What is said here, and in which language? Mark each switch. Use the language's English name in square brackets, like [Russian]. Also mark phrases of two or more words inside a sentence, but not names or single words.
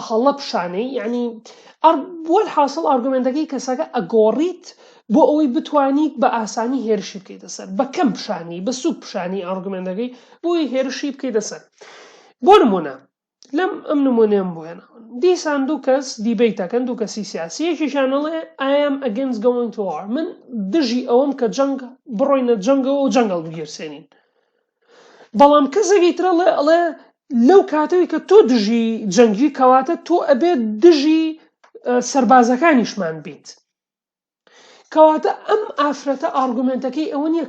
[Central Kurdish] هەڵە پیشانەی یعنی بۆ حاصل ئارگومنتەکەی کەسەکە ئەگۆڕیت بۆ ئەوەی بتوانیت بە ئاسانی هێرشی بکەیتە سەر بە کەم پیشانی بە سوک پیشانی ئارگومنتەکەی بۆی هێرشی بکەیتە سەر بۆ نمونە لەم ئەم نمونەیەم بۆێنە دیسان دوو کەس دیبیتەکەن دوو کەسی سیاسی یەکیشانەڵێ [English] I am against going to war [Central Kurdish] من دژی ئەوەم کە جەنگ بڕۆینە جەنگەوە و جەنگەڵ بگیرسێنین بەڵام کەسێکی ترەڵێ ئەڵێ لەو کاتەوەی کە تۆ دژی جەنگی کەواتە تۆ ئەبێت دژی سەربازەکانیشمان بیت کەواتە ئەم ئافرەتە ئارگومنتەکەی ئەوە نییە